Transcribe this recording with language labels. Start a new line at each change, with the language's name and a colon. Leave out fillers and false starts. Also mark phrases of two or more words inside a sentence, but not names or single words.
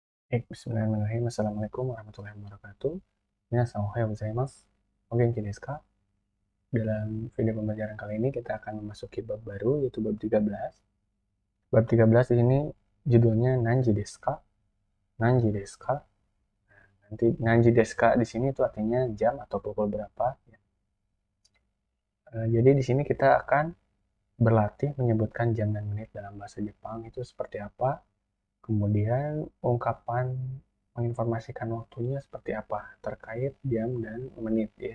Arabic: بسم الله الرحمن الرحيم. السلام عليكم ورحمة الله وبركاته.
Japanese: みなさん、おはようございます. お元気ですか?
Indonesian: Dalam video pembelajaran kali ini kita akan memasuki bab baru, yaitu bab 13. Bab 13 di sini judulnya
Japanese: 何時ですか? 何時ですか?
Indonesian: Nanti
Japanese: 何時ですか
Indonesian: di sini itu artinya jam atau pukul berapa. Jadi di sini kita akan berlatih menyebutkan jam dan menit dalam bahasa Jepang itu seperti apa. Kemudian ungkapan menginformasikan waktunya seperti apa terkait jam dan menit ya.